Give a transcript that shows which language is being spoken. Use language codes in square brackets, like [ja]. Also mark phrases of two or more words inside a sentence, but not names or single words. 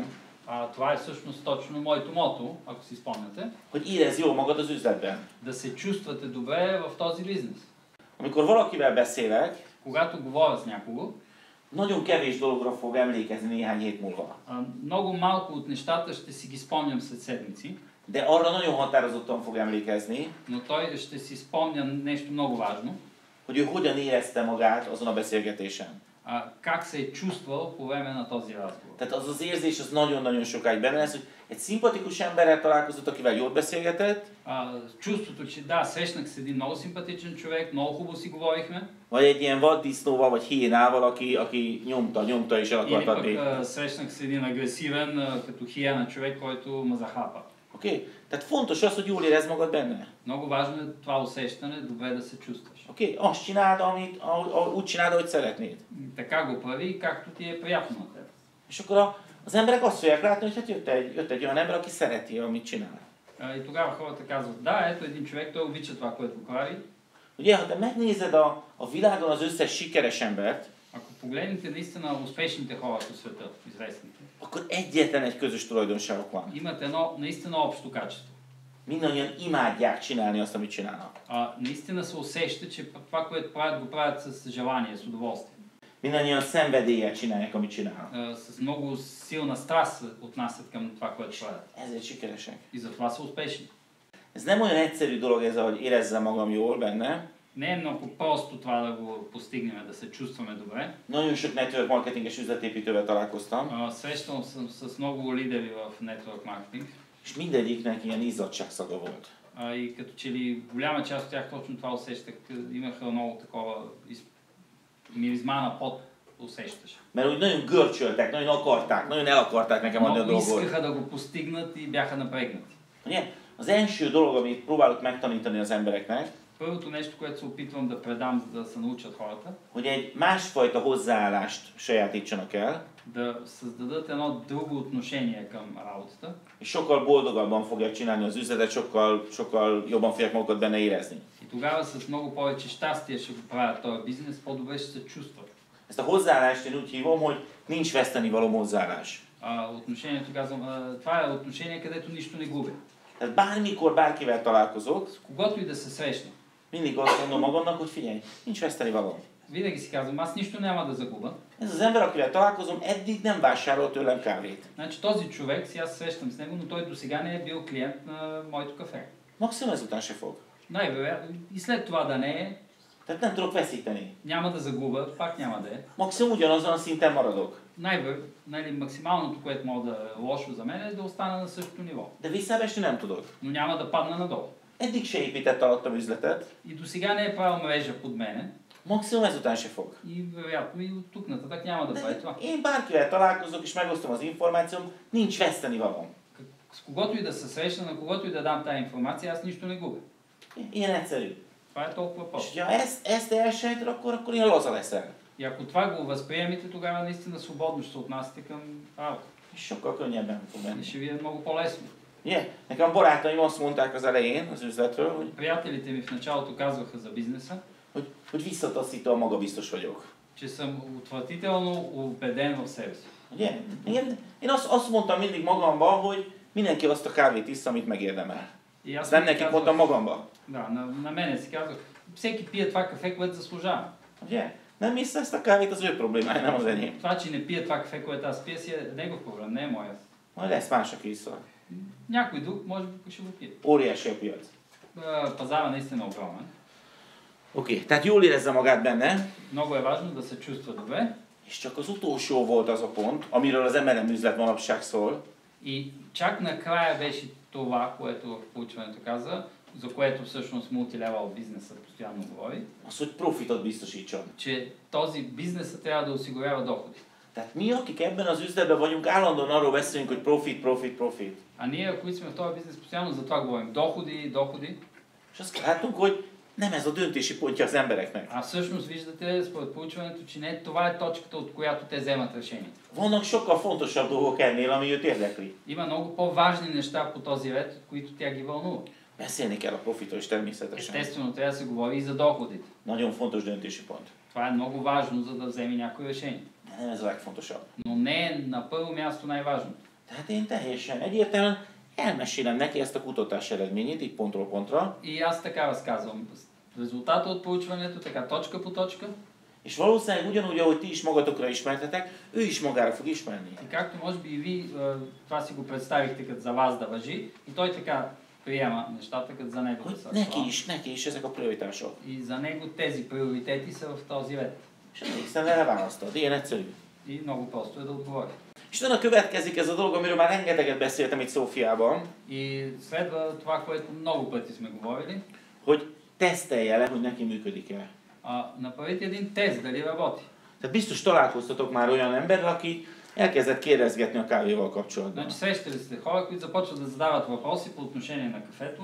[bg] това е всъщност точно моето мото, ако си спомняте, [hu] hogy érezd jól magad az üzletben. [bg] да се чувствате добре в този бизнес. [hu] Amikor valakivel beszélek, [bg] Когато говоря с някого, [hu] nagyon kevés dologra fog emlékezni néhány hét múlva. [bg] много малко от нещата ще си ги спомням след седмици, [hu] De arra nagyon határozottan fog emlékezni, [bg] но той ще си спомня нещо много важно, [hu] hogy ő hogyan érezte magát azon a beszélgetésen. [bg] как се е чувствал по време на този разговор. [hu] Tehát az az érzés az nagyon-nagyon sokáig benne lesz, hogy egy szimpatikus emberrel találkozott, akivel jól beszélgetett, [bg] Чувството, че да, срещнах с един много симпатичен човек, много хубаво си говорихме. [hu] vagy egy ilyen vaddisznóval, vagy hiénával, aki nyomta és el [bg] Или [hu] akart adni. [bg] пък срещнах с един агресивен, като хиена човек, който ме захапа. [hu] Oké? Tehát fontos az, hogy jól érezd magad benne. [bg] Много важно е това усещане, добре да се чувстваш. [hu] Oké? Azt csináld, úgy csináld, ahogy szeretnéd. [bg] Така го прави, както ти е приятно на теб. [hu] És akkor az emberek azt fogják látni, hogy hát jött egy olyan ember, aki szereti, amit csinál. [bg] И тогава хората казват, да, ето един човек, той обича това, което прави. [hu] Ugye, ha te megnézed a világon az összes sikeres embert, [bg] Ако погледнете наистина успешните хора по света, известните, [hu] akkor egyetlen egy közös tulajdonságok van. [bg] имат едно наистина общо качество. [hu] Mindannyian imádják csinálni azt, amit csinálnak. [bg] Наистина се усеща, че това, което правят, го правят с желание, с удоволствие. [hu] Mindannyian szenvedéllyel csinálják, amit csinálnak. [bg] С много силна страст се отнасят към това, което правят. [hu] Ezért sikeresek. [bg] И затова са успешни. [hu] Ez nem olyan egyszerű dolog ez, hogy érezzem magam jól benne. [bg] Не е много просто това да го постигнем, да се чувстваме добре. [hu] Nagyon sok network marketinges üzletépítővel találkoztam, [bg] Срещал съм с много лидери в [en] network marketing. [hu] és mindegyiknek ilyen izzadságszaga volt. [bg] И като че ли голяма част от тях точно това усещах. Имаха много такова миризма на пот усещаш. [hu] Mert úgy nagyon görcsöltek, nagyon akarták, nagyon el akarták nekem adni a [bg] Много [hu] dolgot. [bg] искаха да го постигнат и бяха напрегнати. [hu] Ugye? Az első dolog, amit próbálok megtanítani az embereknek, [bg] Първото нещо, което се опитвам да предам, за да се научат хората, [hu] hogy egy másfajta hozzáállást sajátítsanak el, [bg] да създадат едно друго отношение към работата. [hu] és sokkal boldogabban fogják csinálni az üzletet, sokkal jobban fogják magukat benne érezni. [bg] И тогава с много повече щастие ще го правят този бизнес, по-добре ще се чувстват. [hu] Ezt a hozzáállást én úgy hívom, hogy nincs vesztenivaló hozzáállás. [bg] Отношението, казвам, това е отношение, където нищо не губя. [hu] Tehát bármikor bárkivel találkozok, [bg] С когото и да се срещна, [hu] mindig azt mondom magamnak, hogy figyelj, nincs vesztenivaló. [bg] винаги си казвам, аз нищо няма да загуба. [hu] Ez az ember, akivel találkozom, eddig nem vásárolt tőlem kávét. [bg] Значи този човек, сега се срещам с него, но той досега не е бил клиент на моето кафе. [hu] Maximum ezután se fog. [bg] Най-вероятно и след това да не е, [hu] Tehát nem tudok veszíteni. [bg] няма да загуба, пак няма да е. [hu] Maximum ugyanazon a szinten maradok. [bg] Максималното, което мога да е лошо за мен, е да остана на същото ниво. [hu] De visszaesni nem tudok. [bg] Но няма да падна надолу. [hu] Eddig se épített alattam üzletet, [bg] И досега не е правил мрежа под мене. [hu] maximum ezután se fog. [bg] И вероятно и от тук нататък няма да прави това. [hu] Én bárkivel találkozok és megosztom az információm, nincs vesztenivalóm. [bg] С когото и да се срещна, на когото и да дам тази информация, аз нищо не губя. [hu] Ilyen egyszerű. [bg] Това е толкова [hu] És [bg] просто. [hu] ha ezt elsejted, akkor ilyen laza leszel. [bg] И ако това го възприемете, тогава наистина свободно ще се отнасяте към работа. [hu] És sokkal könnyebben fog [bg] И [hu] menni. [bg] ще ви е много по-лесно. [hu] Ugye? Nekem barátaim azt mondták az elején az üzletről, hogy [bg] Приятелите ми в началото казваха за бизнеса, [hu] hogy visszataszítóan magabiztos vagyok. [bg] че съм отвратително убеден в себе си. [hu] Ugye? Én azt mondtam mindig magamba, hogy mindenki azt a kávét isz, amit megérdemel. [bg] И аз [hu] Ezt nem nekik mondtam magamba. [bg] Да, на мене си казвах, всеки пие това кафе, което заслужава. [hu] Ugye? Nem isz ezt a kávét, az ő problémája, nem az enyém. [bg] Това, че не пие това кафе, което аз пия, си е негов проблем, не е моя. [hu] Majd lesz más, aki iszol. [bg] Някой друг може би ще го пие. [hu] Óriási a piac. [bg] Пазара наистина е огромен. [hu] Oké, tehát jól érezze magát benne, [bg] Много е важно да се чувства добре. [hu] és csak az utolsó volt az a pont, amiről az MLM üzlet manapság szól, [bg] И чак накрая беше това, което в проучването каза, за което всъщност мултилевел бизнеса постоянно говори, [hu] az, hogy profitot biztosítson. [bg] че този бизнес трябва да осигурява доходи. [hu] Tehát mi, akik ebben az üzletben vagyunk, állandóan arról beszélünk, hogy profit, profit, profit. [bg] А ние, които сме в този бизнес, постоянно за това говорим. Доходи, доходи. [hu] És azt látunk, hogy nem ez a döntési pontja az embereknek. [bg] А всъщност виждате, според проучването, че не това е точката, от която те вземат решение. [hu] Vannak sokkal fontosabb dolgok ennél, ami őt érdekli. [bg] Има много по-важни неща по този ред, от които тя ги вълнува. [hu] Beszélni kell a profitról is természetesen. [bg] Естествено, трябва да се говори и за доходите. [hu] Nagyon fontos döntési pont. [bg] Това е много важно, за да вземе някой решение. [hu] De nem ez a legfontosabb. [bg] Но не е на първо място най-важното. [hu] Tehát én teljesen egyértelműen elmesélem neki ezt a kutatás eredményét, így pontról pontra. [bg] И аз така разказвам резултата от проучването, така точка по точка. [hu] És valószínűleg ugyanúgy, ahogy ti is magatokra ismertetek, ő is magára fog ismerni. [bg] И както може би и ви това си го представихте като за вас да важи, и той така приема нещата като за него да са. [hu] Neki is ezek a prioritások. [bg] И за него тези приоритети са в този ред. [hu] És egészen erre választad, ilyen egyszerű. [bg] И много просто е да отговори. [hu] És utána következik ez a dolog, amiről már rengeteget beszéltem itt Szófiában, [bg] И следва това, което много пъти сме говорили. [hu] hogy tesztelje le, hogy neki működik-e. [bg] Направите един тест, дали работи. [hu] Tehát biztos találkoztatok már olyan emberrel, aki elkezdett kérdezgetni a kávéval kapcsolatban. [bg] Значи срещали сте хора, които започват да задават въпроси по отношение на кафето.